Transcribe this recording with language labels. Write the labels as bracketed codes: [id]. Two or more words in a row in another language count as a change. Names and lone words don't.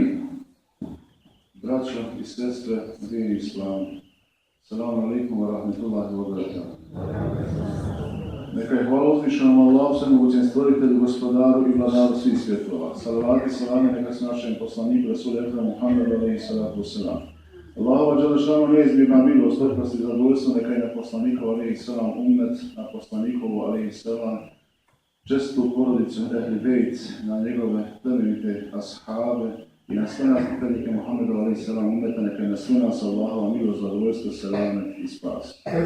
[bs] Braćo i sestre, vjeri Islam, [ar] السلام عليكم ورحمة الله وبركاته. [bs] Neka je hvala uzvišenom Allahu, svemogućem stvoritelju, gospodaru i vladaru svih svjetova. Salavati salame neka se našem poslaniku [ar] الرسول الأكرم [bs] Muhammedu [ar] عليه الصلاة والسلام. [bs] Allahova dželešanu neizmjerna milost, oprost i zadovoljstvo neka je na poslanikovu [ar] عليه السلام [bs] ummet, na poslanikovu [ar] عليه السلام [bs] čestitu porodicu [ar] أهل البيت, [bs] na njegove plemenite ashabe i na sve nas pripadnike Muhammedu [ar] عليه السلام [bs] ummeta, neka je na sve nas Allahova milost, zadovoljstvo, selame i spas.